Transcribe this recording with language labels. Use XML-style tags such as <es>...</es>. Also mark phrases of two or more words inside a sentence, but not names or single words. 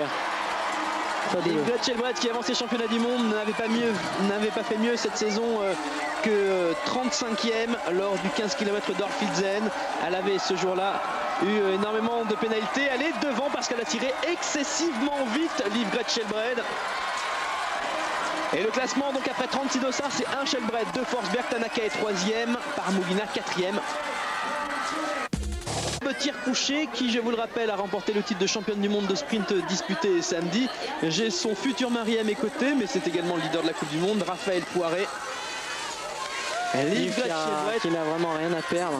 <fr>Liv Gretschelbred qui avant ses championnats du monde n'avait pas fait mieux cette saison que 35e lors du 15 km d'Orfilzen. Elle avait ce jour-là eu énormément de pénalités. Elle est devant parce qu'elle a tiré excessivement vite, Liv Gretschelbred. Et le classement, donc après 36 dossards, c'est 1 Shelbred, 2 Forsberg, Tanaka est 3e, Paramugina 4e. Le tir couché qui, je vous le rappelle, a remporté le titre de championne du monde de sprint disputé samedi. J'ai son futur mari à mes côtés, mais c'est également le leader de la Coupe du Monde, Raphaël Poiré. Liv qui n'a vraiment rien à perdre.</fr>